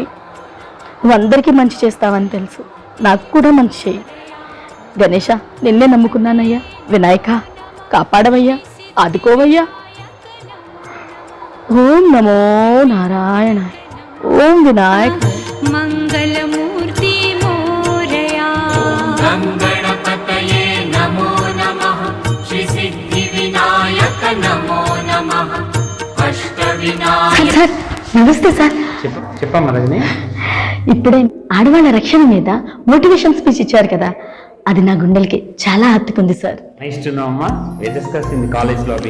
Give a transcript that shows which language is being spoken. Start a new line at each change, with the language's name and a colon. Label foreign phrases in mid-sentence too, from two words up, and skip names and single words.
Telugu: నువ్వు అందరికీ మంచి చేస్తావని తెలుసు, నాకు కూడా మంచి చేయి. గణేష, నిన్నే నమ్ముకున్నానయ్యా. వినాయక, కాపాడవయ్యా, ఆదుకోవయ్యా.
Sanskrit: ఓం నమో నారాయణ. ఓం వినాయక.
Marathi: मंगलमूर्ति मोरया,
Sanskrit: गणपतये नमो नमः। श्री सिद्धि विनायक नमो नमः। अष्टविनायक।
Telugu: సార్ నమస్తే సార్. చెప్పమ్మా రజని. ఇప్పుడే ఆడవాళ్ళ రక్షణ మీద
English: motivation speech
Telugu: ఇచ్చారు కదా, అది నా గుండెలకి చాలా హత్తుకుంది సార్.
English: nice to know అమ్మా. we discuss in the college lobby.